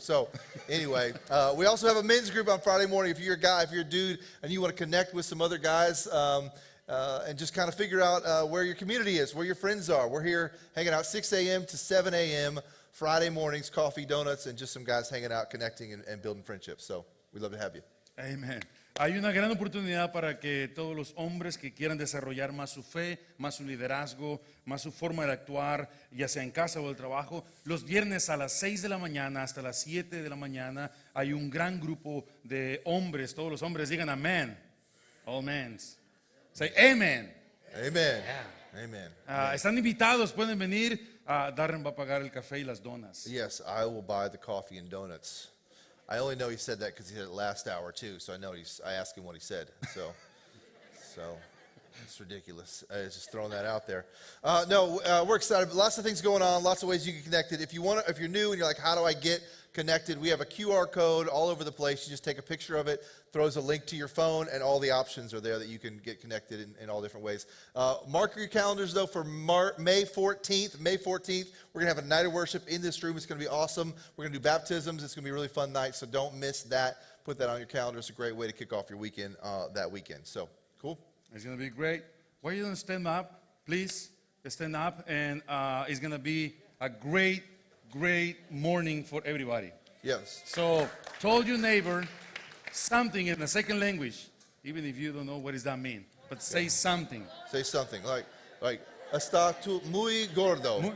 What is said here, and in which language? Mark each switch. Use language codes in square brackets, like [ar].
[en] So anyway, we also have a men's group on Friday morning. If you're a guy, if you're a dude, and you want to connect with some other guys, and just kind of figure out where your community is, where your friends are. We're here hanging out 6 a.m. to 7 a.m. Friday mornings, coffee, donuts, and just some guys hanging out, connecting, and building friendships. So we'd love to have you. Amen. [es] Hay una gran oportunidad para que todos los hombres que quieran desarrollar más su fe, más su liderazgo, más su forma de actuar, ya sea en casa o el trabajo, los viernes a las 6 de la mañana hasta las 7 de la mañana hay un gran grupo de hombres. Todos los hombres digan amén. [en] All men. Say amen. Amen. Yeah. Amen. [es] Están invitados, pueden venir. Darren va a pagar el café y las donas. [en] Yes, I will buy the coffee and donuts. I only know he said that because he said it last hour too, so I know I asked him what he said. So it's ridiculous. I was just throwing that out there. We're excited. Lots of things going on. Lots of ways you can connect it. If you're new and you're like, how do I get connected? We have a QR code all over the place. You just take a picture of it, throws a link to your phone, and all the options are there that you can get connected in all different ways. Mark your calendars, though, for May 14th. May 14th, we're going to have a night of worship in this room. It's going to be awesome. We're going to do baptisms. It's going to be a really fun night, so don't miss that. Put that on your calendar. It's a great way to kick off your weekend that weekend. So, cool? It's going to be great. Why don't you stand up, please? Stand up, and it's going to be a great morning for everybody. Yes. So, told your neighbor something in the second language, even if you don't know what does that mean. But say something. Say something like [es] está tú muy gordo.